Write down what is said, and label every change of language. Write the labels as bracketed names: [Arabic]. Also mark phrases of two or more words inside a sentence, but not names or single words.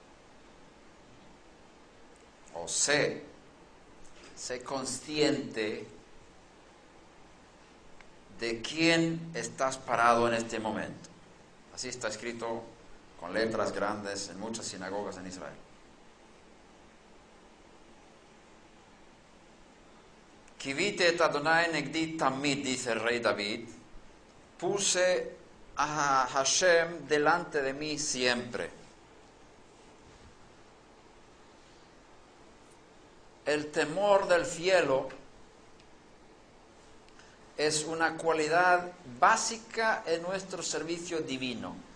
[Spanish] O sé consciente de quién estás parado en este momento. Así está escrito con letras grandes en muchas sinagogas en Israel. [Hebrew] שויתי את אדוני לנגדי תמיד, [Spanish] dice el rey David, puse a Hashem delante de mí siempre. El temor del cielo es una cualidad básica en nuestro servicio divino.